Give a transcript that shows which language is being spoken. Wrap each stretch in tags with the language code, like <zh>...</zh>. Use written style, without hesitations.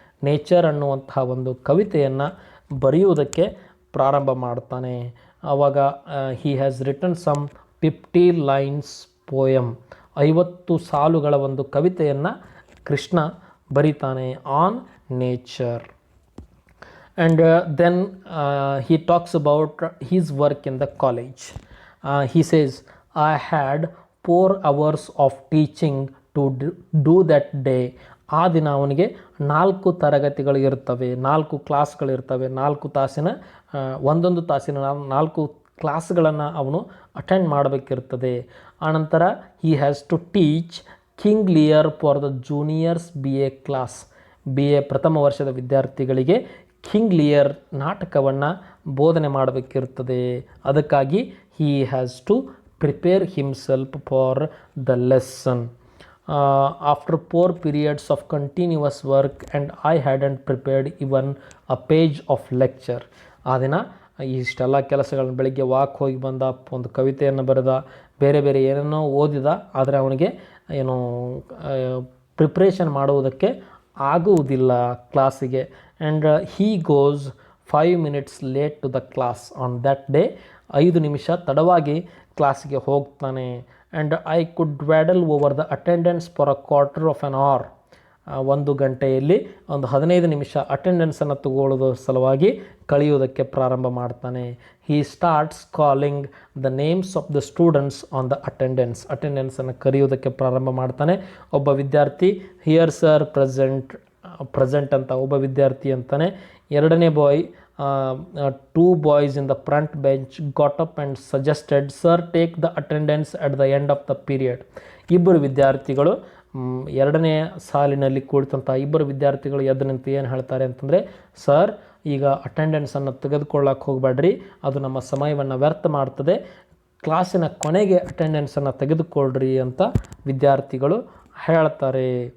<kn>Nature ಅನ್ನುವಂತಹ ಒಂದು ಕವಿತೆಯನ್ನು ಬರೆಯುವುದಕ್ಕೆ ಪ್ರಾರಂಭ ಮಾಡ್ತಾನೆ.</kn> <en>ಆವಾಗ he has written some 50 lines poem.</en> <kn>50 ಸಾಲುಗಳ ಒಂದು ಕವಿತೆಯನ್ನು ಕೃಷ್ಣ ಬರೀತಾನೆ</kn> <en>On nature. And then he talks about his work in the college. He says, I had 4 hours of teaching to do that day.</en> <kn>ಆ ದಿನ ಅವನಿಗೆ 4 ತರಗತಿಗಳು ಇರ್ತವೆ, 4 ಕ್ಲಾಸ್ಗಳಿರ್ತವೆ. 4 ತಾಸಿನ ಒಂದೊಂದು ತಾಸಿನ 4 ಕ್ಲಾಸ್ಗಳನ್ನು ಅವನು ಅಟೆಂಡ್ ಮಾಡಬೇಕಿರ್ತದೆ.</kn> <en>ಆನಂತರ he has to teach King Lear for the juniors BA class.</en> <kn>BA ಪ್ರಥಮ ವರ್ಷದ ವಿದ್ಯಾರ್ಥಿಗಳಿಗೆ ಕಿಂಗ್ ಲಿಯರ್ ನಾಟಕವನ್ನು ಬೋಧನೆ ಮಾಡಬೇಕಿರ್ತದೆ.</kn> <en>ಅದಕ್ಕಾಗಿ he has to prepare himself for the lesson. After 4 periods of continuous work and I hadn't prepared even a page of lecture.</en> <kn>ಆ ದಿನ ಇಷ್ಟೆಲ್ಲ ಕೆಲಸಗಳನ್ನ ಬೆಳಗ್ಗೆ ವಾಕ್ ಹೋಗಿ ಬಂದ, ಒಂದು ಕವಿತೆಯನ್ನು ಬರೆದ, ಬೇರೆ ಬೇರೆ ಏನೇನೋ ಓದಿದ, ಆದರೆ ಅವನಿಗೆ ಏನು ಪ್ರಿಪ್ರೇಷನ್ ಮಾಡುವುದಕ್ಕೆ ಆಗುವುದಿಲ್ಲ ಕ್ಲಾಸಿಗೆ.</kn> <en>And he goes 5 minutes late to the class on that day.</en> <kn>5 ನಿಮಿಷ ತಡವಾಗಿ ಕ್ಲಾಸಿಗೆ ಹೋಗ್ತಾನೆ.</kn> <en>And I could waddle over the attendance for a 1/4 hour.</en> <kn>1 ಗಂಟೆಯಲ್ಲಿ ಒಂದು 15 ನಿಮಿಷ ಅಟೆಂಡೆನ್ಸನ್ನು ತಗೊಳ್ಳೋದ್ರ ಸಲುವಾಗಿ ಕಳೆಯುವುದಕ್ಕೆ ಪ್ರಾರಂಭ ಮಾಡ್ತಾನೆ.</kn> <en>he starts calling the names of the students on the</en> <kn>ಅಟೆಂಡೆನ್ಸನ್ನು ಕರೆಯುವುದಕ್ಕೆ ಪ್ರಾರಂಭ ಮಾಡ್ತಾನೆ. ಒಬ್ಬ ವಿದ್ಯಾರ್ಥಿ</kn> <en>here sir present</en> <kn>ಅಂತ ಒಬ್ಬ ವಿದ್ಯಾರ್ಥಿ ಅಂತಾನೆ.</kn> <en>ಎರಡನೇ boy 2 boys in the front bench got up and suggested, sir take the attendance at the end of the period.</en> <kn>ಇಬ್ಬರು ವಿದ್ಯಾರ್ಥಿಗಳು, ಎರಡನೇ ಸಾಲಿನಲ್ಲಿ ಕುಳಿತಂಥ ಇಬ್ಬರು ವಿದ್ಯಾರ್ಥಿಗಳು ಎದ್ದು ನಿಂತು ಏನು ಹೇಳ್ತಾರೆ ಅಂತಂದರೆ, ಸರ್ ಈಗ ಅಟೆಂಡೆನ್ಸನ್ನು ತೆಗೆದುಕೊಳ್ಳಕ್ಕೆ ಹೋಗಬೇಡ್ರಿ, ಅದು ನಮ್ಮ ಸಮಯವನ್ನು ವ್ಯರ್ಥ ಮಾಡ್ತದೆ, ಕ್ಲಾಸಿನ ಕೊನೆಗೆ ಅಟೆಂಡೆನ್ಸನ್ನು ತೆಗೆದುಕೊಳ್ಳ್ರಿ ಅಂತ ವಿದ್ಯಾರ್ಥಿಗಳು ಹೇಳ್ತಾರೆ.</kn>